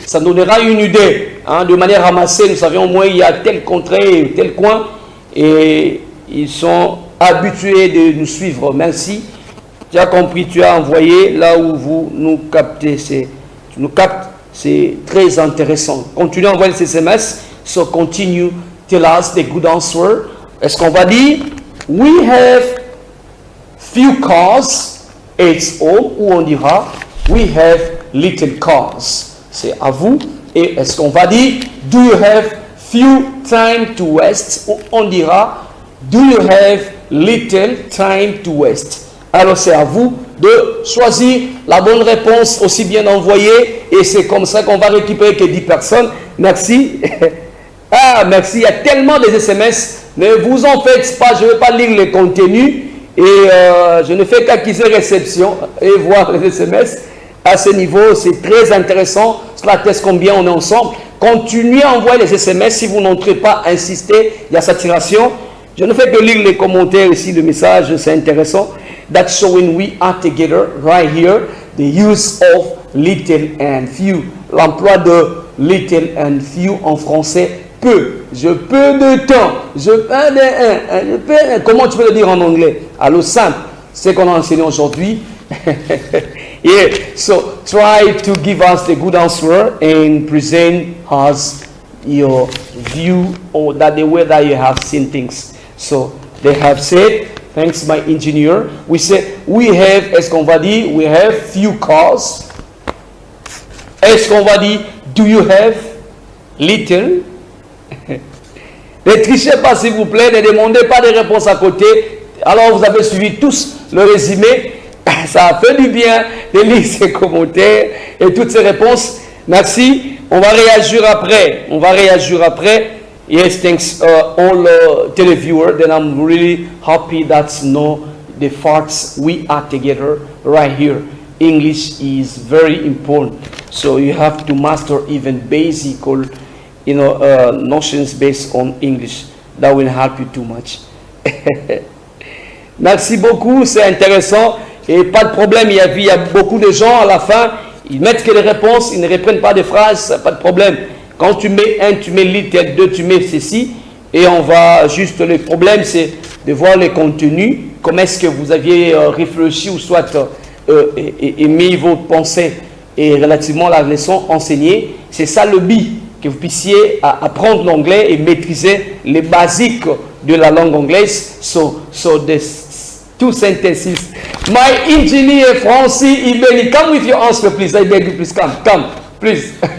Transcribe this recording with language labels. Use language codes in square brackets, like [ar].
[fr] Ça nous donnera une idée, hein, de manière ramassée. Nous savions au moins il y a tel contrée, tel coin. Et ils sont habitués de nous suivre. Merci. Tu as compris, tu as envoyé là où vous nous captez. Tu nous captes. C'est très intéressant. Continuez à envoyer ces SMS. [en] So continue, tell us the good answer. [fr] Est-ce qu'on va dire [en] we have few cars at home, [fr] ou on dira [en] we have little cars? [fr] C'est à vous. Et est-ce qu'on va dire [en] do you have few time to waste, [fr] ou on dira [en] do you have little time to waste? [fr] Alors c'est à vous de choisir la bonne réponse, aussi bien envoyée, et c'est comme ça qu'on va récupérer que 10 personnes. Merci. Ah, merci. Il y a tellement de SMS. Ne vous en faites pas, je ne vais pas lire le contenu, et je ne fais qu'acquiser réception et voir les SMS. À ce niveau, c'est très intéressant. Cela teste combien on est ensemble. Continuez à envoyer les SMS. Si vous n'entrez pas, insistez. Il y a saturation. Je ne fais que lire les commentaires ici, le message, c'est intéressant. [en] That's showing we are together right here. The use of little and few. [fr] L'emploi de [en] little and few [fr] en français. Peu. Je peu de temps. Je peux comment tu peux le dire en anglais? Alors simple. C'est qu'on a enseigné aujourd'hui. [en] Yeah. So try to give us the good answer and present us your view, or that the way that you have seen things. So they have said, thanks my engineer, we say we have, [fr] est-ce qu'on va dire, [en] we have few cars. [fr] Est-ce qu'on va dire, [en] do you have little? [fr] Ne trichez pas s'il vous plaît, ne demandez pas de réponses à côté. Alors vous avez suivi tous le résumé. Ça fait du bien de lire ces commentaires et toutes ces réponses. Merci. On va réagir après. [en] Yes, thanks all televiewer. Then I'm really happy that the facts we are together right here. English is very important. So you have to master even basic, notions based on English. That will help you too much. [fr] Merci beaucoup, c'est intéressant. Et pas de problème, il y a beaucoup de gens à la fin, ils mettent que les réponses, ils ne reprennent pas des phrases, pas de problème. Quand tu mets un, tu mets little, deux, tu mets ceci. Et on va juste, le problème c'est de voir les contenus, comment est-ce que vous aviez réfléchi ou soit mis vos pensées et relativement à la leçon enseignée. C'est ça le but, que vous puissiez apprendre l'anglais et maîtriser les basiques de la langue anglaise. [en] So this two sentences. My engineer Francis Ibeni, come with your answer, please. I beg you, please come, please.